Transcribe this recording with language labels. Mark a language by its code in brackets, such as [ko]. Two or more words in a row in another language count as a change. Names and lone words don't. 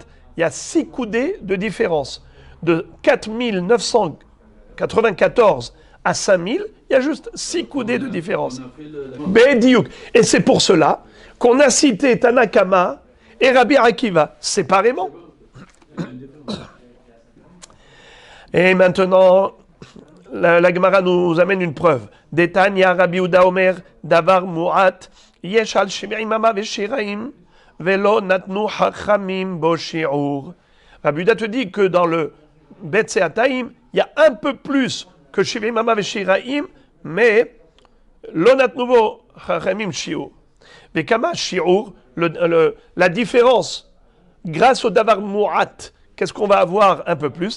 [fr] Il y a 6 coudées de différence. De 4994 à 5000, il y a juste 6 coudées de différence. Bidiouk. Et c'est pour cela qu'on a cité Tanakama et Rabbi Akiva séparément. Et maintenant, la Gemara nous amène une preuve. [he] דתניא רבי יהודה אומר דבר מועט יש על שבעים אמה ושיריים ולא נתנו חכמים בו שיעור. [fr] Rabbi Yehuda te dit que dans le Betseataim, il y a un peu plus que [he] שבעים אמה ושיריים, [fr] mais [he] לא נתנו בו חכמים שיעור. [fr] Mais [he] כמה שיעור, [fr] la différence, grâce au [he] דבר מועט, [fr] qu'est-ce qu'on va avoir un peu plus?